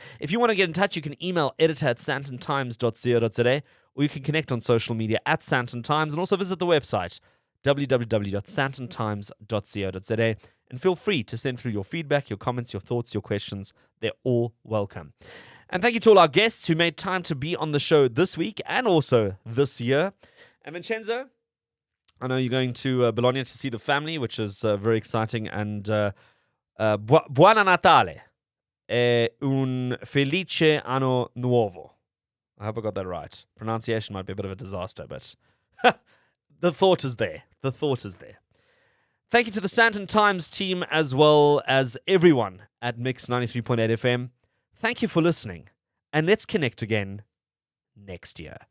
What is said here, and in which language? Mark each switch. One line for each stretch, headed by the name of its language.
English: If you want to get in touch, you can email editor@santontimes.co.za, or you can connect on social media @SantonTimes, and also visit the website www.santontimes.co.za, and feel free to send through your feedback, your comments, your thoughts, your questions. They're all welcome. And thank you to all our guests who made time to be on the show this week and also this year. And Vincenzo, I know you're going to Bologna to see the family, which is very exciting. And
Italian: Buona Natale e un felice anno nuovo.
English: I hope I got that right. Pronunciation might be a bit of a disaster, but the thought is there. The thought is there. Thank you to the SANTON Times team as well as everyone at Mix 93.8 FM. Thank you for listening, and let's connect again next year.